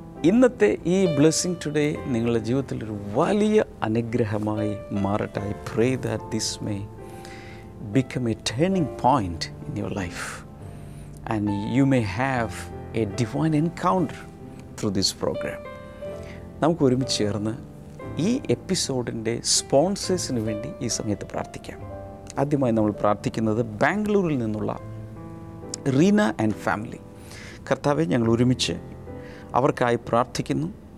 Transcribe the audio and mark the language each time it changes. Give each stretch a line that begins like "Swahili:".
Malayalam: ഇന്നത്തെ ഈ blessing today നിങ്ങളുടെ ജീവിതത്തിലൊരു വലിയ അനുഗ്രഹമായി മാറട്ടെ.
English: I pray that this may become a turning point in your life and you may have a divine encounter through this program.
Malayalam: നമുക്ക് ഒരുമിച്ച് ചേർന്ന് ഈ എപ്പിസോഡിൻ്റെ സ്പോൺസേഴ്സിന് വേണ്ടി ഈ സമയത്ത് പ്രാർത്ഥിക്കാം. ആദ്യമായി നമ്മൾ പ്രാർത്ഥിക്കുന്നത് ബാംഗ്ലൂരിൽ നിന്നുള്ള റീന ആൻഡ് ഫാമിലി. കർത്താവെ, ഞങ്ങൾ ഒരുമിച്ച് അവർക്കായി പ്രാർത്ഥിക്കുന്നു.